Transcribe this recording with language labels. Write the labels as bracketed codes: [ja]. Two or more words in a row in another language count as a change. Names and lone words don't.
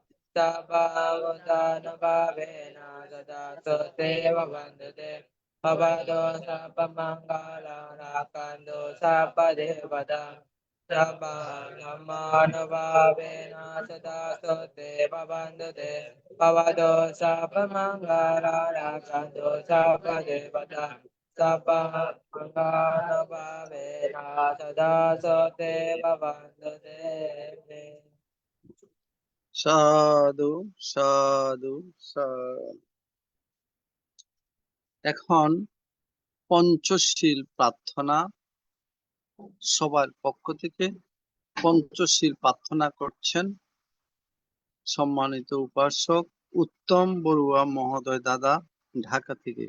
[pi] शापावतानुभावेन सदा सुदेव वन्दते भवतो शापमङ्गला राखन्तु शापदेवता शापानुभावेन सदा सुदेव वन्दते भवतो शापमङ्गला राखन्तु शापदेवता शापमङ्गलभावेन सदा सुदेव वन्दते। সাধু সাধু সাধু। [bn] এখন পঞ্চশীল প্রার্থনা, সবার পক্ষ থেকে পঞ্চশীল প্রার্থনা করছেন সম্মানিত উপাসক উত্তম বড়ুয়া মহোদয় দাদা, ঢাকা থেকে।